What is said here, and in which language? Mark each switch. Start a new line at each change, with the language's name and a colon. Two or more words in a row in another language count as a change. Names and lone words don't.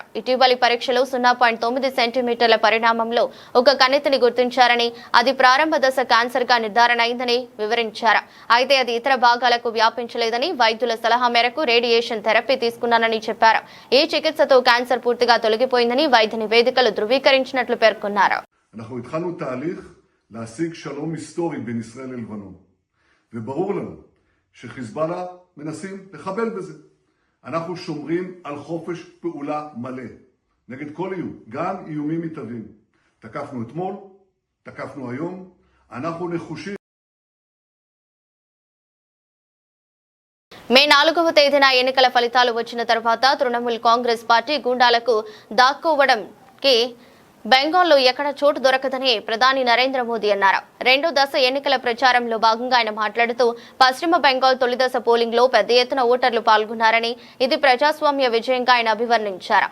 Telugu: ఇటీవలి పరీక్షలో 0.9 సెంటీమీటర్ల పరిణామంలో ఒక కణితిని గుర్తించారని, అది ప్రారంభ దశ క్యాన్సర్ గా నిర్ధారణ అయిందని వివరించారు. అయితే అది ఇతర భాగాలకు వ్యాపించలేదని, వైద్యుల సలహా మేరకు
English: radiation therapy
Telugu: తీసుకున్నానని చెప్పారు. ఈ చికిత్సతో క్యాన్సర్ పూర్తిగా తొలగిపోయిందని వైద్య నివేదికలు ధృవీకరించినట్లు పేర్కొన్నారు.
Hebrew: להשיג שלום היסטורי בין ישראל ללבנון. וברור לנו שחיזבאללה מנסים לחבל בזה. אנחנו שומרים על חופש פעולה מלא נגד כל איום, גם איומים מתהווים. תקפנו אתמול, תקפנו היום, אנחנו נחושים.
Telugu: మే 4వ తేదీన ఎన్నికల ఫలితాలు వచ్చిన తర్వాత తృణమూల్ కాంగ్రెస్ పార్టీ గూండాలకు దాక్కోవడంకి బెంగాల్లో ఎక్కడ చోటు దొరకదని ప్రధాని నరేంద్ర మోదీ అన్నారు. రెండో దశ ఎన్నికల ప్రచారంలో భాగంగా ఆయన మాట్లాడుతూ పశ్చిమ బెంగాల్ తొలిదశ పోలింగ్ లో పెద్ద ఎత్తున ఓటర్లు పాల్గొన్నారని, ఇది ప్రజాస్వామ్య విజయంగా ఆయన అభివర్ణించారు.